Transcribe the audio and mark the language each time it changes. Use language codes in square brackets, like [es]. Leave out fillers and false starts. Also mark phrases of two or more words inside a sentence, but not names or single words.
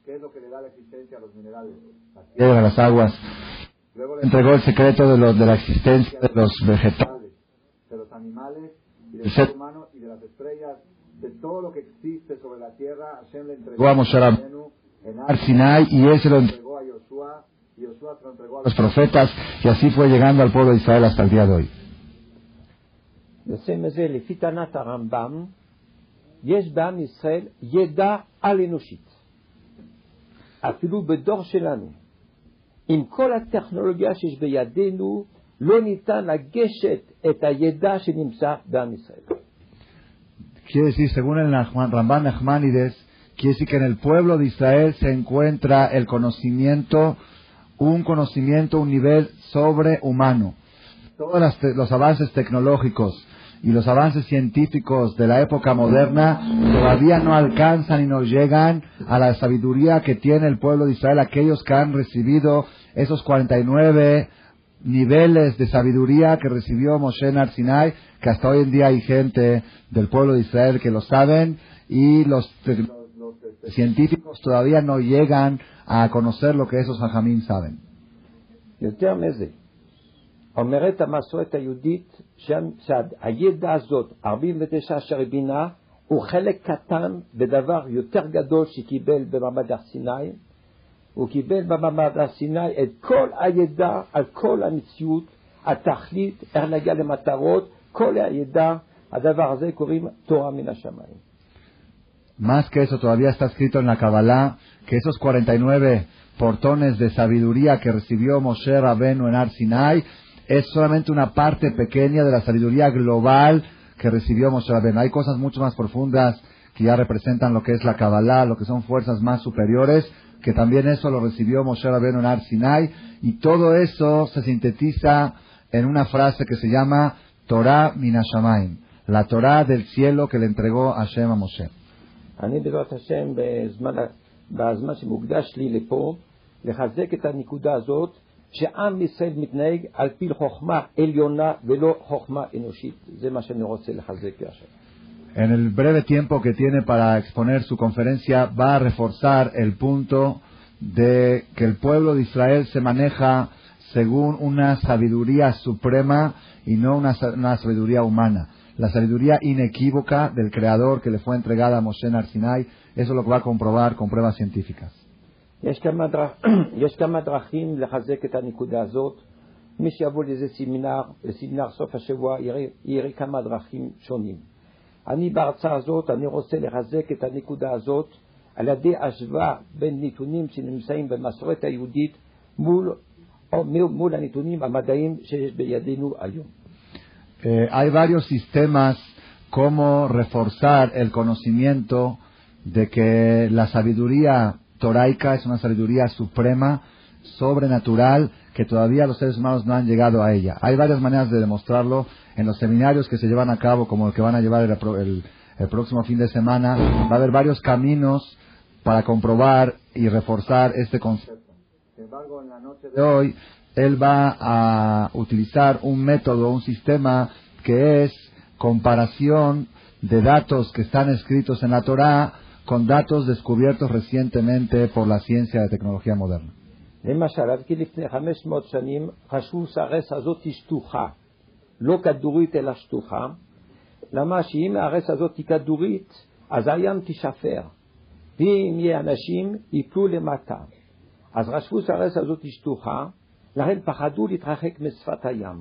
[es] ¿Qué es lo que le da la existencia a los minerales? La tierra, las aguas, Luego le entregó el secreto de la existencia de los vegetales, de los animales, y del ser humano y de las estrellas, de todo lo que existe sobre la tierra. Hashem le entregó a Moshe Rabbeinu en Har Sinai, y él se lo entregó a Yoshua, y Yoshua se lo entregó a los profetas, y así fue llegando al pueblo de Israel hasta el día de hoy. [he] לפי טענת הרמב"ם, יש בעם ישראל ידע על אנושית. אפילו בדור שלנו, עם כל הטכנולוגיה שיש בידינו, לא ניתן לגשת את הידע שנמצא בעם ישראל. [es] Quiere decir, según el Rambam Nachmanides, quiere decir que en el pueblo de Israel se encuentra el conocimiento, un nivel sobrehumano. Todos los avances tecnológicos y los avances científicos de la época moderna todavía no alcanzan y no llegan a la sabiduría que tiene el pueblo de Israel, aquellos que han recibido esos 49 niveles de sabiduría que recibió Moshe en Har Sinai, que hasta hoy en día hay gente del pueblo de Israel que lo saben, y los científicos todavía no llegan a conocer lo que esos Jajamim saben. [he] אומרת המסורת היהודית שהידע הזאת, 49 שערי בינה, הוא חלק קטן בדבר יותר גדול שקיבל במעמד הר סיני. הוא קיבל במעמד הר סיני את כל הידע על כל המציאות, התכלית, איך להגיע למטרות, כל הידע, הדבר הזה קוראים תורה מן השמיים. [es] Más que eso, todavía está escrito en la Kabbalah que esos 49 portones de sabiduría que recibió Moshe Rabbeinu en Har Sinai es solamente una parte pequeña de la sabiduría global que recibió Moshe Rabbeinu. Hay cosas mucho más profundas que ya representan lo que es la Kabbalah, lo que son fuerzas más superiores, que también eso lo recibió Moshe Rabbeinu en Har Sinai, y todo eso se sintetiza en una frase que se llama [he] תורה מן השמים, [es] la Torah del cielo que le entregó Hashem a Moshe. [he] אני בעזרת השם בזמן שמוקדש לי לפה לחזק את הנקודה הזאת שעם ישראל מתנהג על פי חוכמה עליונה ולא חוכמה אנושית. זה מה שאני רוצה לחזק עכשיו. [es] En el breve tiempo que tiene para exponer su conferencia, va a reforzar el punto de que el pueblo de Israel se maneja según una sabiduría suprema y no una sabiduría humana. La sabiduría inequívoca del Creador que le fue entregada a Moshe en Har Sinai, eso es lo que va a comprobar con pruebas científicas. [he] יש כמה דרכים לחזק את הנקודה הזאת. מי שיבוא לזה לסמינר סוף השבוע יראה כמה דרכים שונים. אני בהרצאה הזאת, אני רוצה לחזק את הנקודה הזאת על ידי השוואה בין נתונים שנמצאים במסורת היהודית מול הנתונים המדעיים שיש בידינו היום. [es] Hay varios sistemas como reforzar el conocimiento de que la sabiduría toraica es una sabiduría suprema, sobrenatural, que todavía los seres humanos no han llegado a ella. Hay varias maneras de demostrarlo en los seminarios que se llevan a cabo, como el que van a llevar el próximo fin de semana. Va a haber varios caminos para comprobar y reforzar este concepto. Sin embargo, en la noche de hoy, él va a utilizar un método, un sistema que es comparación de datos que están escritos en la Torah con datos descubiertos recientemente por la ciencia de tecnología moderna. [he] למשל, עד כי לפני 500 שנים חשבו שהארץ הזאת היא שטוחה, לא כדורית אלא שטוחה. למה שאם הארץ הזאת היא כדורית, אז הים תישפר, ואם יהיה אנשים ייפלו למטה. אז חשבו שהארץ הזאת היא שטוחה, לכן פחדו להתרחק משפת הים.